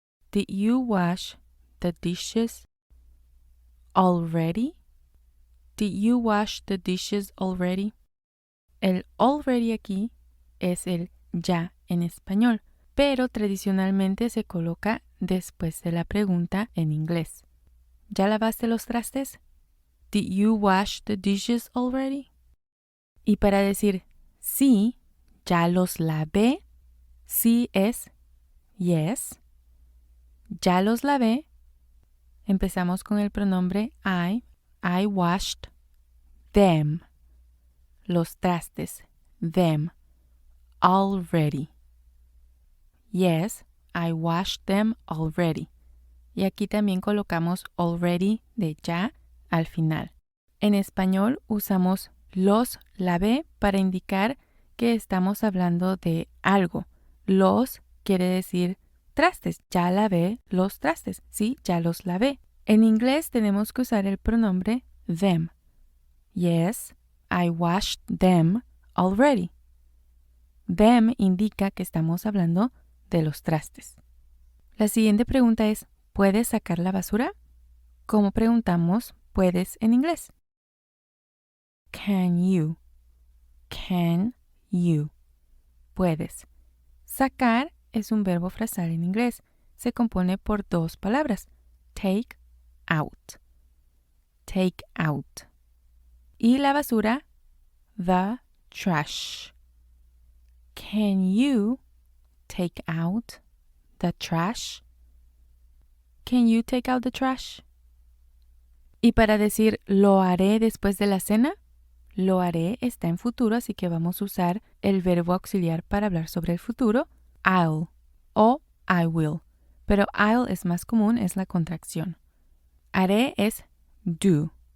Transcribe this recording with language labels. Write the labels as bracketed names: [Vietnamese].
[English] Did you wash the dishes already? Did you wash the dishes already? [Spanish] El already aquí es el ya en español, pero tradicionalmente se coloca después de la pregunta en inglés. ¿Ya lavaste los trastes? [English] Did you wash the dishes already? [Spanish] Y para decir sí, ya los lavé, sí es [English] yes. [Spanish] Ya los lavé. Empezamos con el pronombre [English] I washed them. [Spanish] Los trastes, [English] them, already. Yes, I washed them already. [Spanish] Y aquí también colocamos already de ya al final. En español usamos los lavé para indicar que estamos hablando de algo. Los quiere decir trastes. Ya lavé los trastes. Sí, ya los lavé. En inglés tenemos que usar el pronombre them. [English] Yes, I washed them already. [Spanish] Them indica que estamos hablando de los trastes. La siguiente pregunta es, ¿puedes sacar la basura? ¿Cómo preguntamos puedes en inglés? [English] Can you? Can you? [Spanish] Puedes. Sacar es un verbo frasal en inglés. Se compone por dos palabras. [English] Take out. Take out. [Spanish] Y la basura, [English] the trash. Can you take out the trash? Can you take out the trash? [Spanish] Y para decir lo haré después de la cena, lo haré está en futuro, así que vamos a usar el verbo auxiliar para hablar sobre el futuro, [English] I'll o I will. [Spanish] Pero I'll es más común, es la contracción. Haré es do.